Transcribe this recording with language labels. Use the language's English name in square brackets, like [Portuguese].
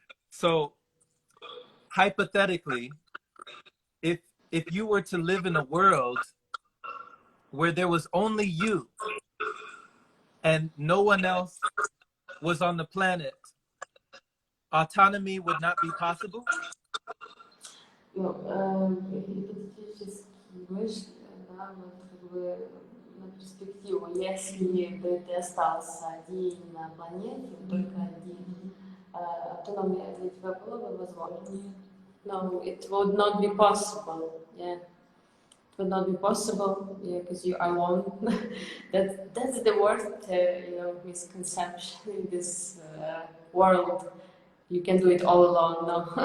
[English] So hypothetically, if if you were to live in a world where there was only you and no one else was on the planet, autonomy would not be possible? [Russian] Ну, гипотетически мысль, да, вот как бы на перспективу, если бы ты остался один на планете, только один, автономия для тебя было бы возможно? [English] No, it would not be possible. Yeah, it would not be possible. Yeah, because you are alone. That's the worst, misconception in this world. You can do it all alone. No.